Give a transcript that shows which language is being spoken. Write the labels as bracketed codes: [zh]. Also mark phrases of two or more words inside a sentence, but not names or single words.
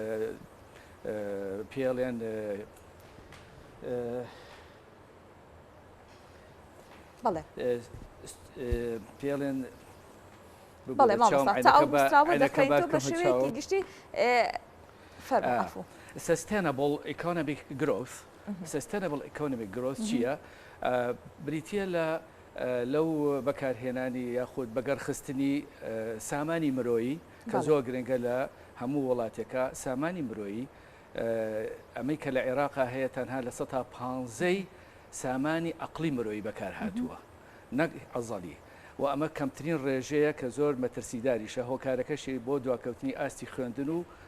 [ckb] پێڵێن بەڵێ مامۆستا ئەو گوستراوە دەکەیتەوە بە شێوەیەکی گشتی فەرموو. [en] Sustainable economic growth sustainable economic growth [ckb] چییە؟ بریتیە لەو بەکارهێنانی یاخود بەگەڕخستنی سامانی مرۆیی کە زۆر گرنگە لە هەموو وڵاتێکە سامانی مرۆیی ئەمەی کە لە عێراقا هەیە تەنها لە 15 سامانی عەقلی مرۆیی بەکار هاتووە نەک عەزەلی و ئەمە کەمترین ڕێژەیە کە زۆر مەترسیداریشە هۆکارەکەشی بۆ دواکەوتنی ئاستی خوێندن و